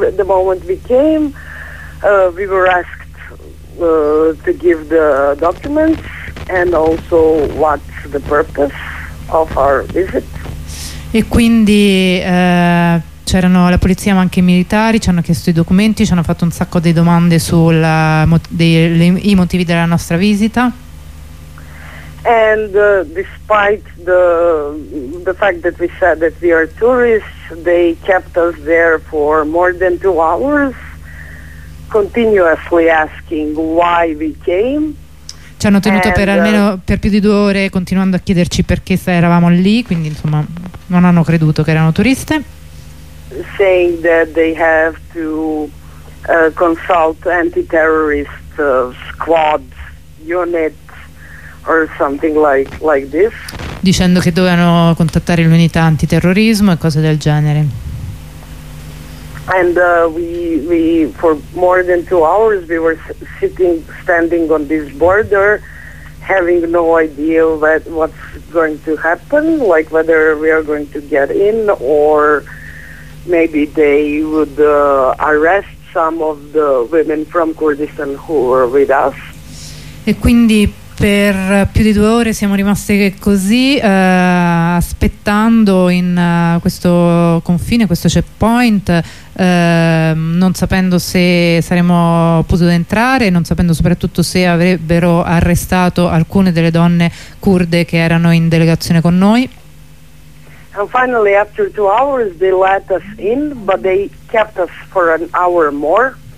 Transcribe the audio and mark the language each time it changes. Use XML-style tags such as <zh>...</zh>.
<en>The moment we came, we were asked to give the documents and also what's the purpose of our visit.</en> <it>E quindi c'erano la polizia ma anche i militari, ci hanno chiesto i documenti, ci hanno fatto un sacco di domande sui motivi della nostra visita.</it> <en>And despite the fact that we said that we are tourists, they kept us there for more than 2 hours, continuously asking why we came.</en> <it>Ci hanno tenuto per almeno per più di 2 ore, continuando a chiederci perché se eravamo lì, quindi insomma non hanno creduto che erano turiste.</it> <en>Saying that they have to consult anti-terrorist squad unit or something like this.</en> <it>Dicendo che dovevano contattare l'unità antiterrorismo e cose del genere.</it> <en>And we for more than 2 hours we were standing on this border, having no idea what's going to happen, like whether we are going to get in or maybe they would arrest some of the women from Kurdistan who were with us.</en> <it>E quindi per più di due ore siamo rimaste così aspettando in questo confine, questo checkpoint, non sapendo se saremmo potuti entrare, non sapendo soprattutto se avrebbero arrestato alcune delle donne curde che erano in delegazione con noi.</it> <en>And finally after two hours they let us in, but they kept us for an hour more.</en>